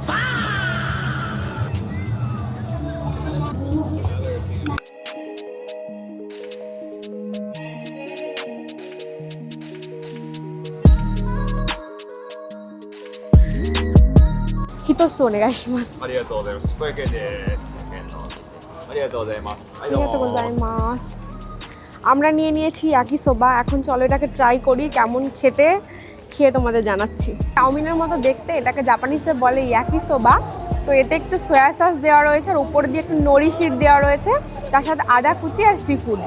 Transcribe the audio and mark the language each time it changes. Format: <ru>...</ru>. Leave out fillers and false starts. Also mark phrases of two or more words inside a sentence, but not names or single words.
<ja>ひとつ お願いします. ありがとうございます。小池でありがとうございます。はい、どうも。ありがとうございます.</ja> <bn>আমরা নিয়েছি ইয়াকিসোবা। এখন চলো এটাকে ট্রাই করি কেমন খেতে, খেয়ে তোমাদের জানাচ্ছি। চাউমিনের মতো দেখতে, এটাকে জাপানিজে বলে ইয়াকিসোবা। তো এতে একটু</bn> <en>soy sauce</en> <bn>দেওয়া রয়েছে, আর উপর দিয়ে একটু নরি শিট দেওয়া রয়েছে, তার সাথে আদা কুচি আর সি ফুড।</bn>